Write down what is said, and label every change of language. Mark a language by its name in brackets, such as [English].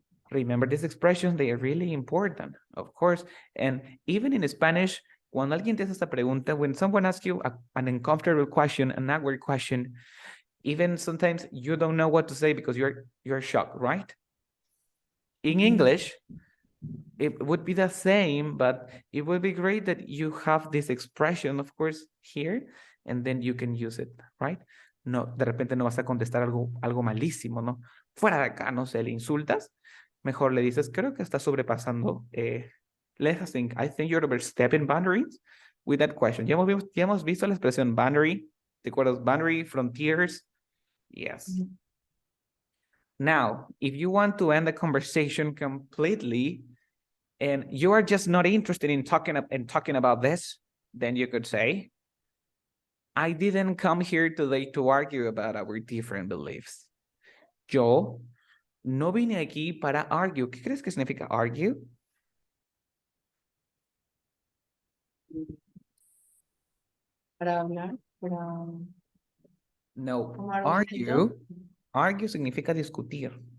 [English] Remember these expressions, they are really important, of course. And even in Spanish, [Spanish] cuando alguien te hace esta pregunta, [English] when someone asks you an uncomfortable question, an awkward question, even sometimes you don't know what to say because you're shocked, right? In English, it would be the same, but it would be great that you have this expression, of course, here, and then you can use it, right? [Spanish] No, de repente no vas a contestar algo malísimo, ¿no? Fuera de acá, no sé, le insultas, mejor le dices, creo que estás sobrepasando, [English] let us think, I think you're overstepping boundaries with that question. [Spanish] Ya hemos visto la expresión boundary, ¿te acuerdas? [English] Boundary, frontiers, yes. Now, if you want to end the conversation completely, and you are just not interested in talking about this, then you could say, I didn't come here today to argue about our different beliefs. [Spanish] Yo no vine aquí para argue. ¿Qué crees que significa argue? Para hablar, para... No, ¿Como argue significa discutir.